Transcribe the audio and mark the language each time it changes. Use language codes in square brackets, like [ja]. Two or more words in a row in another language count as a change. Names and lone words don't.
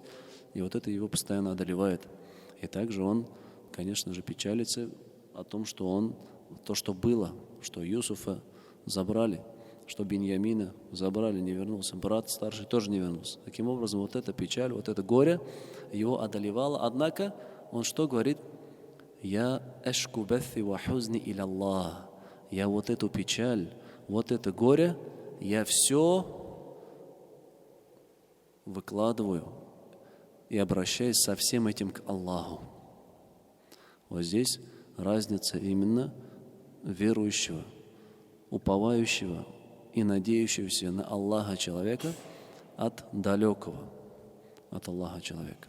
[ru] И вот это его постоянно одолевает. И также он, конечно же, печалится о том, что то, что было, что Юсуфа забрали, что Биньямина забрали, не вернулся, брат старший тоже не вернулся. Таким образом, вот эта печаль, вот это горе его одолевало. Однако он что говорит? [ar] «إنما أشكو بثي وحزني إلى الله». [ru] Я вот эту печаль, вот это горе, я все выкладываю и обращаюсь со всем этим к Аллаху. Вот здесь разница именно верующего, уповающего и надеющегося на Аллаха человека от далекого от Аллаха человека.